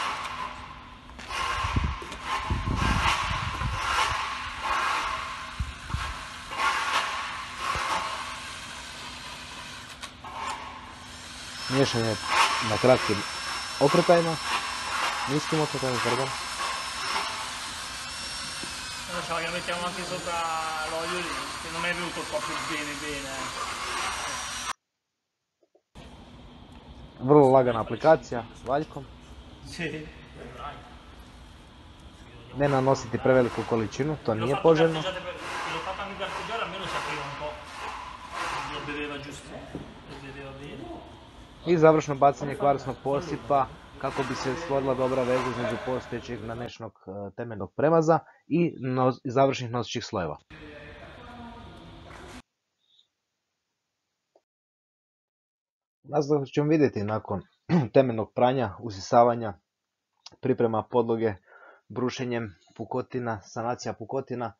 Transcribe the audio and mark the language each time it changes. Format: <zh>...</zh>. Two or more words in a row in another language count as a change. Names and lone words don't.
<hr>Miješanje na kratkim okretajima, niskim okretajima, pardon.</hr> <it>Lo so, io mettiamo anche sopra l'olio lì, che non è venuto proprio bene.</it> <hr>Vrlo lagana aplikacija, valjkom.</hr> <it>Sì.</it> <hr>Ne nanositi preveliku količinu, to nije poželjno.</hr> <it>L'ho fatto anche grattugiare, almeno sapeva un po'. Lo vedeva giusto, lo vedeva bene.</it> <hr>I završno bacanje kvarsnog posipa kako bi se stvorila dobra veza između postojećeg nanešenog temeljnog premaza i završnih nosećih slojeva. Nastavno ćemo vidjeti nakon temeljnog pranja, usisavanja, priprema podloge, brušenjem pukotina, sanacija pukotina.</hr>